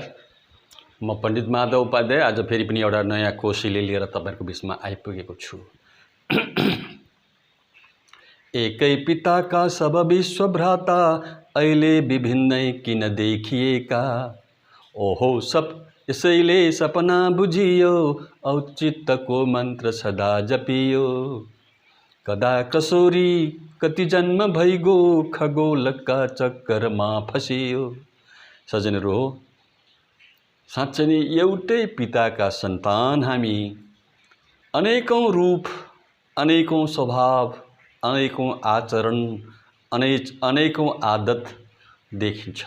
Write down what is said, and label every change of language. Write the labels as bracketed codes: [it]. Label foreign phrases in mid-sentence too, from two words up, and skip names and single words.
[ne] म पण्डित माधव उपाध्याय आज फेरि पनि एउटा नयाँ कोशीले लिएर तपाईहरुको बीचमा आइपुगेको छु। एकै पिताका सब विश्व भ्राता अहिले विभिन्नै किन देखिएका। ओहो सब यसैले सपना बुझियो औचित्यको मन्त्र सदा जपियो। कदा कसोरी कति जन्म भइगो खगोलका चक्करमा फसियो। सज्जनहरु हो, साँच्चै नै एउटै पिताका सन्तान हामी। अनेकौं रूप, अनेकौं स्वभाव, अनेकौं आचरण, अनेकौं आदत देखिन्छ।